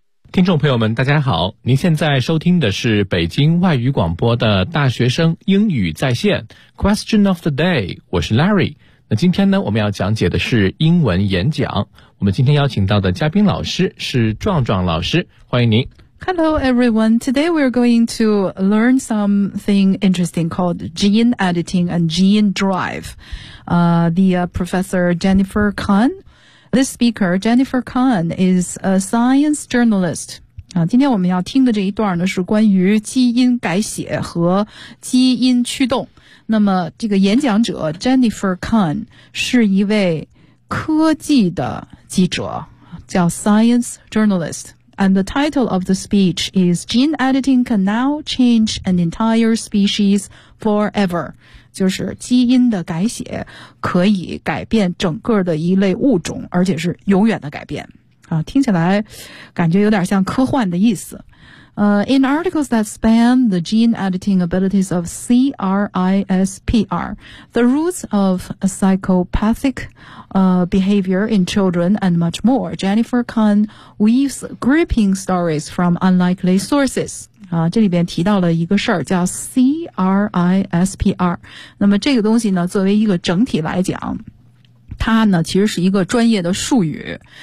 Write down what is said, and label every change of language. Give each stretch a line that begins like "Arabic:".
Chinese: 听众朋友们大家好，您现在收听的是北京外语广播的大学生英语在线 Question of the day， 我是 Larry。那今天呢，我们要讲解的是英文演讲。我们今天邀请到的嘉宾老师是壮壮老师，欢迎您。
English: Hello everyone, today we're going to learn something interesting called gene editing and gene drive. Professor Jennifer KahnThis speaker, Jennifer Kahn, is a science journalist.
Chinese: 今天我们要听的这一段呢是关于基因改写和基因驱动。那么这个演讲者 Jennifer Kahn 是一位科技的记者，叫
English: science journalist. And the title of the speech is Gene Editing Can Now Change an Entire Species Forever.
Chinese: 就是基因的改写可以改变整个的一类物种，而且是永远的改变。听起来感觉有点像科幻的意思。
English: In articles that span the gene editing abilities of CRISPR, the roots of psychopathic, behavior in children and much more, Jennifer Kahn weaves gripping stories from unlikely sources.
Chinese: 这里边提到了一个事儿叫 CRISPR。那么这个东西呢，作为一个整体来讲，它呢其实是一个专业的术语。